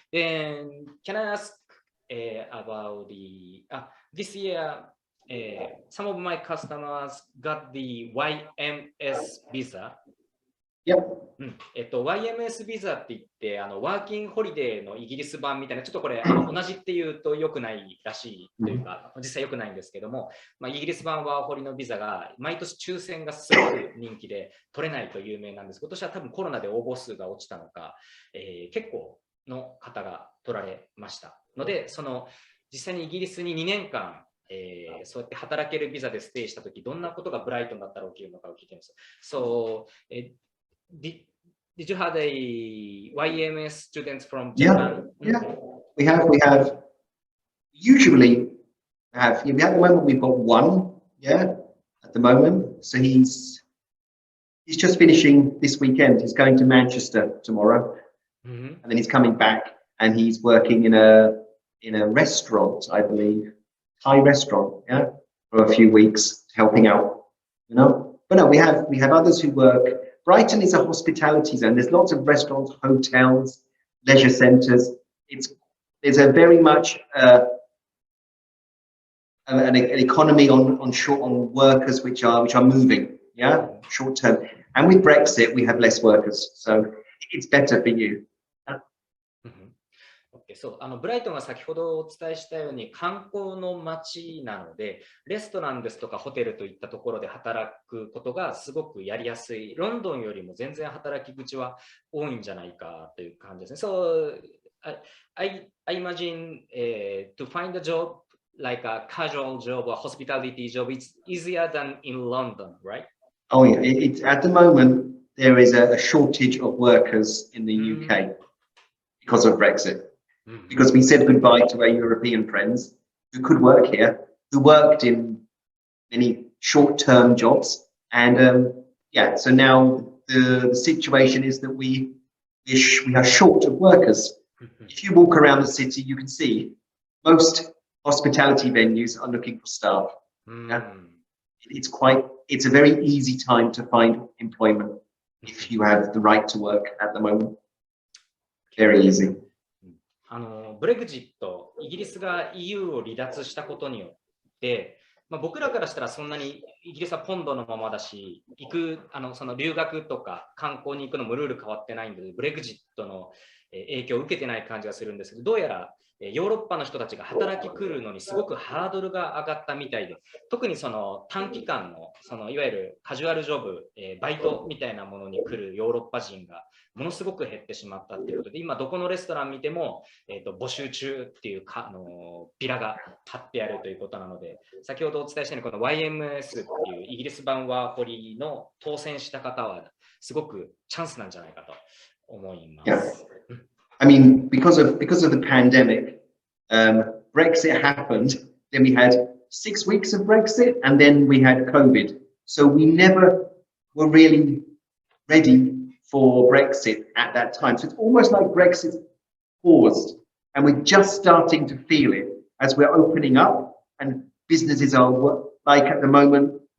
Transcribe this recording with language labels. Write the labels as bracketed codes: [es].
[en] Then, can I ask about this year, some of my customers got the YMS visa. Yep. [ja] YMS ビザって言って、ワーキングホリデーのイギリス版みたいな、ちょっとこれ同じっていうと良くないらしいというか、実際良くないんですけども、イギリス版ワーホリのビザが毎年抽選がすごく人気で取れないと有名なんです。今年は多分コロナで応募数が落ちたのか、結構の方が取られましたので、実際にイギリスに2年間そうやって働けるビザでステイしたとき、どんなことがブライトンだったら起きるのかを聞いています。 [en] So, did you have a YMS students from Japan? Yeah. We have usually at the moment we've got one, at the moment. So he's just finishing this weekend. He's going to Manchester tomorrow. And then he's coming back and he's working in a restaurant, I believe, Thai restaurant, for a few weeks, helping out, you know. But no, we have others who work. Brighton is a hospitality zone. There's lots of restaurants, hotels, leisure centres. There's a very much an economy on workers which are moving, short term. And with Brexit, we have less workers, so it's better for you. [ja] そう、ブライトンは先ほどお伝えしたように観光の街なので、レストランですとかホテルといったところで働くことがすごくやりやすい。ロンドンよりも全然働き口は多いんじゃないかという感じですね。 [en] So, I imagine to find a job like a casual job or hospitality job, it's easier than in London, right? Oh yeah, at the moment there is a shortage of workers in the UK because of Brexit. Because we said goodbye to our European friends who could work here, who worked in many short-term jobs, and yeah, so now the situation is that we are short of workers. If you walk around the city, you can see most hospitality venues are looking for staff. Yeah? It's a very easy time to find employment if you have the right to work at the moment. Very easy. [ja] ブレグジット、イギリスが EU を離脱したことによって、僕らからしたらそんなにイギリスはポンドのままだし、その留学とか観光に行くのもルール変わってないんで、ブレグジットの影響を受けてない感じがするんですけど、どうやらヨーロッパの人たちが働き来るのにすごくハードルが上がったみたいで、特にその短期間のいわゆるカジュアルジョブ、バイトみたいなものに来るヨーロッパ人がものすごく減ってしまったということで、今どこのレストラン見ても、募集中っていうビラが貼ってあるということなので、先ほどお伝えしたようにこの YMS っていうイギリス版ワーホリの当選した方はすごくチャンスなんじゃないかと思います。 [en] Yeah. I mean, because of the pandemic, Brexit happened. Then we had 6 weeks of Brexit, and then we had COVID. So we never were really ready for Brexit at that time. So it's almost like Brexit paused, and we're just starting to feel it as we're opening up, and businesses are like at the moment.